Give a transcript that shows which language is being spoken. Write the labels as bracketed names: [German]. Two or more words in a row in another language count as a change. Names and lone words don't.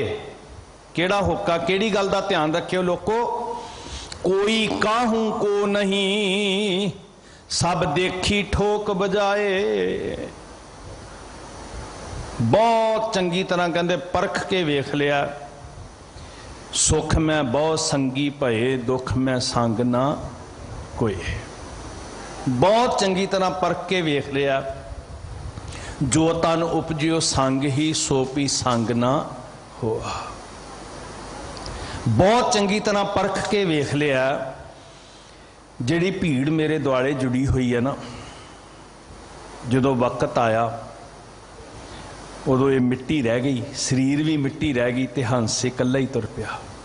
[Punjabi] ਕੇੜਾ ਹੋਕਾ, ਕੇੜੀ ਗਲ ਦਾ ਧਿਆਨ ਰਖਿਓ ਲੋਗੋ, ਕੋਈ ਕਾਹੂ ਕੋ ਨਹੀਂ, ਸਭ ਦੇਖੀ ਠੋਕ ਬਜਾਏ। ਬਹੁਤ ਚੰਗੀ ਤਰ੍ਹਾਂ ਕਹਿੰਦੇ ਪਰਖ ਕੇ ਵੇਖ ਲਿਆ, ਸੁਖ ਮੇਂ ਬਹੁਤ ਸੰਗੀ ਭਏ, ਦੁਖ ਮੇਂ ਸੰਗ ਨਾ ਕੋਈ। ਬਹੁਤ ਚੰਗੀ ਤਰ੍ਹਾਂ ਪਰਖ ਕੇ ਵੇਖ ਲਿਆ, ਜੋ ਤਨ ਉਪਜਿਓ ਸੰਗ ਹੀ ਸੋ ਪੀ ਸੰਗ ਨਾ ਹੋਆ। ਬਹੁਤ ਚੰਗੀ ਤਰ੍ਹਾਂ ਪਰਖ ਕੇ ਵੇਖ ਲਿਆ, ਜਿਹੜੀ ਭੀੜ ਮੇਰੇ ਦੁਆਲੇ ਜੁੜੀ ਹੋਈ ਹੈ ਨਾ, ਜਦੋਂ ਵਕਤ ਆਇਆ ਉਦੋਂ ਏ ਮਿੱਟੀ ਰਹਿ ਗਈ, ਸਰੀਰ ਵੀ ਮਿੱਟੀ ਰਹਿ ਗਈ, ਤੋ ਹੰਸ ਇਕੱਲਾ ਹੀ ਤੁਰ ਪਿਆ।